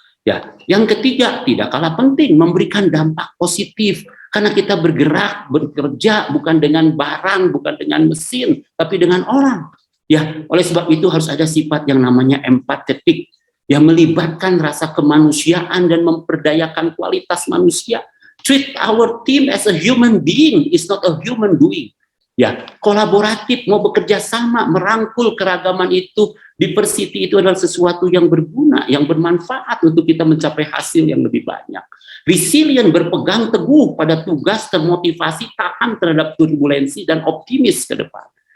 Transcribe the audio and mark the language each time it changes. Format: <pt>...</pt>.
<id>Ya, yang ketiga, tidak kalah penting, memberikan dampak positif. Karena kita bergerak, bekerja bukan dengan barang, bukan dengan mesin, tapi dengan orang. Ya, oleh sebab itu harus ada sifat yang namanya empatetik, yang melibatkan rasa kemanusiaan dan memperdayakan kualitas manusia.</id> <en>Treat our team as a human being, is not a human doing.</en> <id>Ya, kolaboratif, mau bekerja sama, merangkul keragaman itu, diversity itu adalah sesuatu yang berguna, yang bermanfaat untuk kita mencapai hasil yang lebih banyak. Resilient, berpegang teguh pada tugas, termotivasi, tahan terhadap turbulensi, dan optimis ke depan.</id>